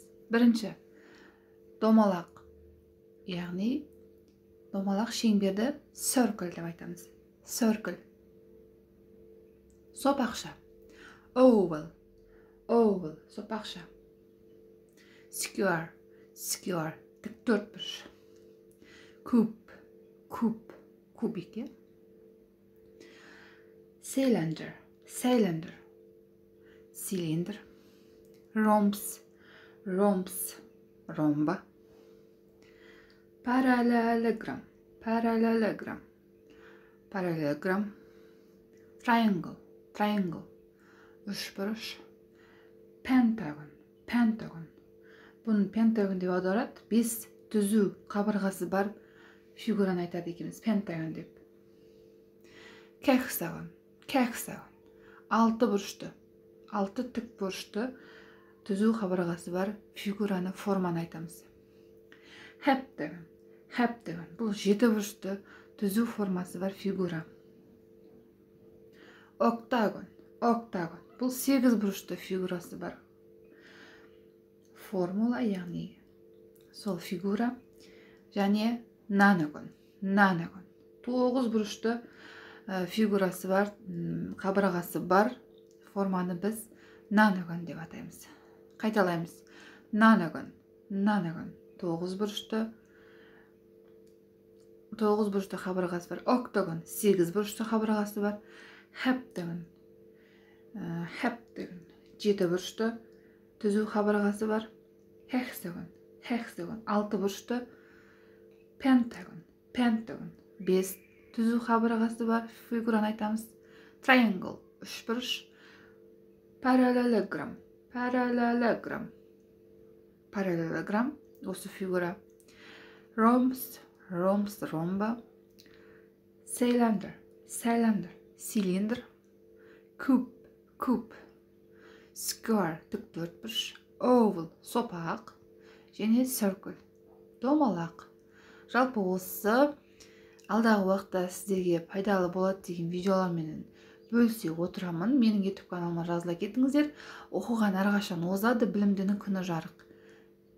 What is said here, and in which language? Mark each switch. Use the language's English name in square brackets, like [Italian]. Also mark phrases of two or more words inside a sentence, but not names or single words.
[Kazakh] Бірінші, домалақ. Яғни, домалақ шеңберді circle деп айтамыз. Circle. Сопақша. Oval. Oval. Сопақша. [English] Square. Square. [Kazakh] Тік төртбұрыш. Куб. Куб. Кубик. [English] Cylinder, cylinder, cylinder, rhombs, rhombs, romba, parallelogram, parallelogram, parallelogram, triangle, triangle, üçbұрыш, pentagon, pentagon. [Kazakh] Bunun pentagon деп аударады, 5 түзу қабырғасы бар фигураны айтады екенбіз, pentagon деп. [English] Hexagon. Hexagon. [Kazakh] 6 бұрышты, 6 тік бұрышты түзу қабырғасы бар фигураны, форманы айтамыз. [English] Heptagon. Heptagon. [Kazakh] Бұл 7 бұрышты түзу формасы бар фигура. [English] Octagon. Octagon. [Kazakh] Бұл 8 бұрышты фигурасы бар формула, яғни сол фигура. [English] Және nonagon. Nonagon. [Kazakh] 9 бұрышты фигурасы бар, қабырғасы бар форманы біз nonagon деп атаймыз. Қайталаймыз. [English] Nonagon, nonagon. [Kazakh] 9 бұрышты қабырғасы бар. Octagon, 8 бұрышты қабырғасы бар. [English] Heptagon, heptagon. [Kazakh] 7 бұрышты түзу қабырғасы бар. [English] Hexagon, hexagon. [Kazakh] 6 бұрышты. [English] Pentagon, pentagon. [Kazakh] 5 түзу қабырғасы бар фигураны айтамыз. Triangle, 3 бұрыш. [English] Parallelogram, parallelogram, parallelogram. [Kazakh] Осы фигура. [English] Rhombs, rhombs, ромба. Cylinder, cylinder, cylinder. Cube, cube. Square, [Kazakh] тік төртбұрыш. Oval, сопақ. Және circle, домалақ. Жалпы осы алдағы уақытта сіздерге пайдалы болады деген видеолармен бөлісе отырамын. Менің YouTube каналыма жазыла кетіңіздер. Оқыған әрқашан озады, білімдінің күні жарық.